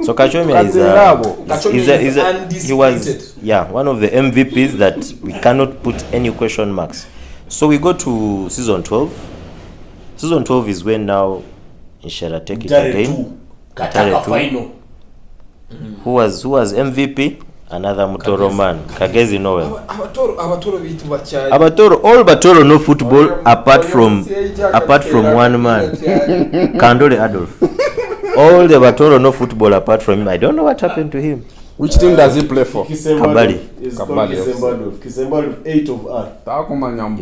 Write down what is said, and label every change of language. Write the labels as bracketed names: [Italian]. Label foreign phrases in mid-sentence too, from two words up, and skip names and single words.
[English] So Kachomia is he was one of the MVPs that we cannot put any question marks. So we go to season 12. Season 12 is when now Nshera take it Ntare again. 2. Ntare Kataka 2. final. Who was MVP? Another Mutoro man, Kagezi Noel. [Tooro] Abatoro bitu bacyari. Abatoro, [English] all Batoro know football apart from one man, Kandole Adolf. All the Batoro know football apart from him. I don't know what happened to him. Which team does he play for? Kabali. Kisembadov, 8 of R.